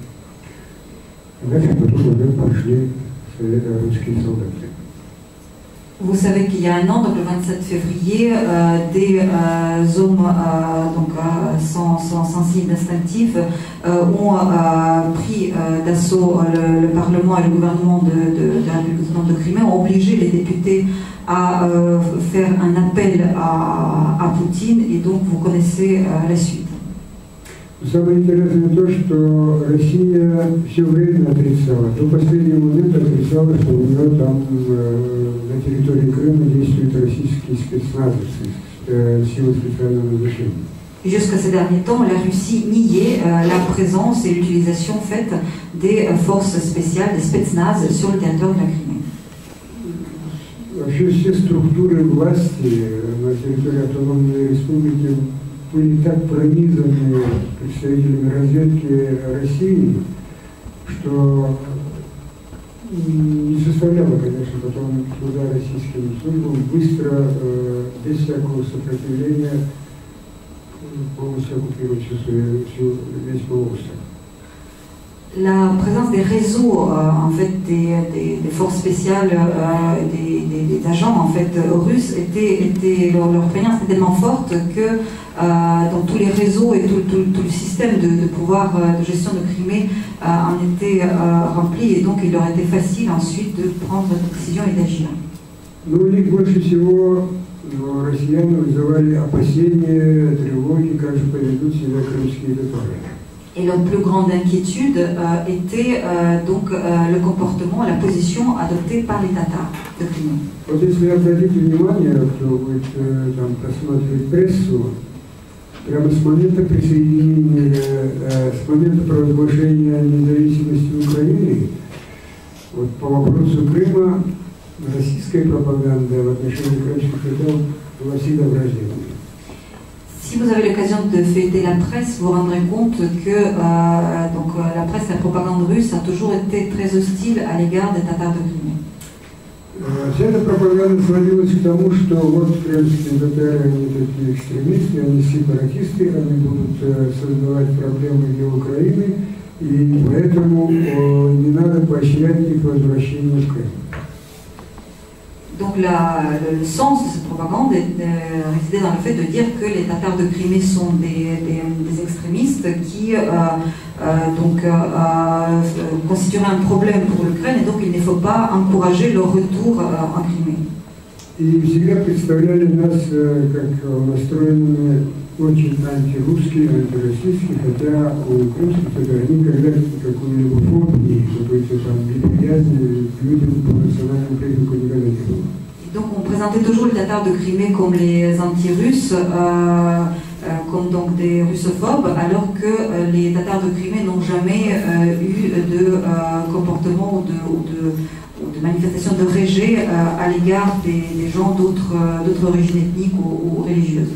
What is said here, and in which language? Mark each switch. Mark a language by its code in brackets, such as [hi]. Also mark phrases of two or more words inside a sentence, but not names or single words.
[ru] Дальше потом уже пошли русские солдаты. [fr] Vous savez qu'il y a un an, donc le 27 février, des hommes sans signe instinctif ont pris d'assaut le Parlement et le gouvernement de la République autonome de Crimée, ont obligé les députés à faire un appel à Poutine, et donc vous connaissez la suite. [ru] Самое интересное то, что Россия все время отрицала. До последнего момента отрицала, что у нее там на территории Крыма действуют российские спецназовцы, силы специального назначения. [fr] Jusqu'à ces derniers temps, la Russie niait la présence et l'utilisation faite des forces spéciales, des spetsnaz, sur le territoire de la Crimée. [ru] Вообще все структуры власти на территории автономной республики были так пронизаны представителями разведки России, что не составляло, конечно, потом труда российским службам быстро, без всякого сопротивления, полностью оккупировать весь полуостров. [fr] La présence des réseaux, en fait, des forces spéciales, des agents en fait russes leur prégnance était tellement forte que dans tous les réseaux et tout le système de pouvoir de gestion de Crimée en était rempli, et donc il leur était facile ensuite de prendre des décisions et d'agir. [ru] Но у них больше всего россияне вызывали опасения, тревоги, как же поведут себя крымские татары. [fr] Et leur plus grande inquiétude était donc le comportement, la position adoptée par les Tatars de Crimée. [ru] Вот если обратите внимание, кто будет там просматривать прессу, прямо с момента присоединения, с момента провозглашения независимости Украины, вот по вопросу Крыма российская пропаганда в отношении крымских татар была всегда враждебной. [fr] Si vous avez l'occasion de feuilleter la presse, vous vous rendrez compte que la presse et la propagande russe a toujours été très hostile à l'égard des Tatars de Crimée. [ru] Вся эта пропаганда сводилась к тому, что вот крымские татары, они такие экстремисты, они сепаратисты, они будут создавать проблемы для Украины, и поэтому не надо поощрять их возвращение в Крым. [fr] Donc le sens de cette propagande résidait dans le fait de dire que les Tatars de Crimée sont des extrémistes qui constitueraient un problème pour l'Ukraine, et donc il ne faut pas encourager leur retour en Crimée. [ru] И всегда представляли нас как настроенными очень антирусские, антироссийские, хотя у крымских татар никогда какой-либо фобии, какой-то там неприязни к людям по национальному признаку никогда не было. [fr] Donc on présentait toujours les Tatars de Crimée comme les anti-russes, comme donc des russophobes, alors que les Tatars de Crimée n'ont jamais eu de comportement ou de manifestation de rejet à l'égard des gens d'autres origines ethniques ou religieuses.